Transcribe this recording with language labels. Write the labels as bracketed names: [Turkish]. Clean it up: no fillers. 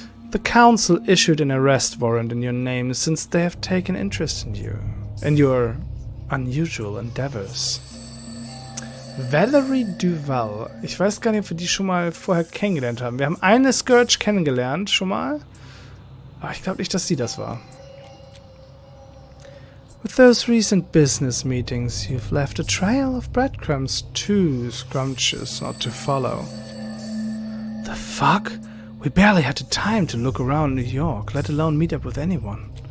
[English] The council issued an arrest warrant in your name since they have taken interest in you and your unusual endeavors. Valerie Duval. [German] Ich weiß gar nicht, ob wir die schon mal vorher kennengelernt haben. Wir haben eine Scourge kennengelernt schon mal. Aber ich glaube nicht, dass sie das war. [English] With those recent business meetings, you've left a trail of breadcrumbs too scrumptious not to follow. The fuck? We barely had the time to look around New York, let alone meet up with anyone.